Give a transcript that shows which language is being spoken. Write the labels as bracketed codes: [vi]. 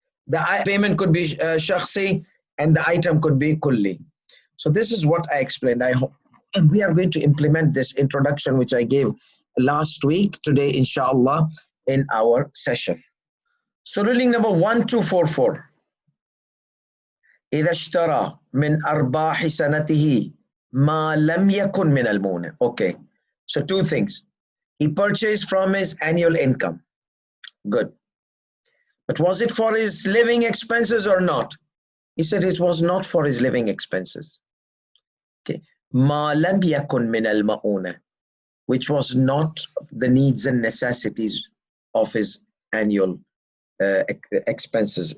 [en] The payment could be SHAKHSI, and the item could be KOLLI. So this is what I explained. I hope, and we are going to implement this introduction which I gave last week, today inshallah, in our session. So ruling number 1244. [ar] إذا اشترى من أرباح سنته ما لم يكن من المونة. [en] Okay, so two things. He purchased from his annual income. Good. But was it for his living expenses or not? He said it was not for his living expenses. Okay. [ar] ما لم يكن من المؤونة, [en] which was not the needs and necessities of his annual expenses.